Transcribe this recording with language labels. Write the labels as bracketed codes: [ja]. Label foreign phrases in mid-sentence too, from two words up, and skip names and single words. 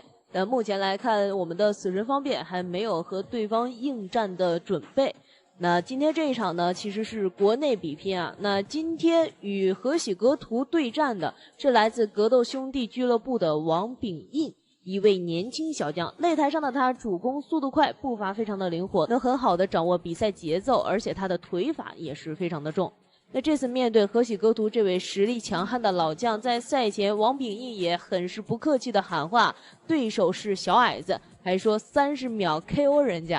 [zh] 但目前來看，我們的死神方便還沒有和對方應戰的準備。那今天這一場呢，其實是國內比拼啊。那今天與河喜格圖對戰的是來自格鬥兄弟俱樂部的王炳印，一位年輕小將。擂台上的他主攻速度快，步伐非常的靈活，能很好的掌握比賽節奏，而且他的腿法也是非常的重。那這次面對河喜格图這位實力強悍的老将，在賽前王秉义也很是不客氣的喊话，对手是小矮子，還說30秒 KO 人家。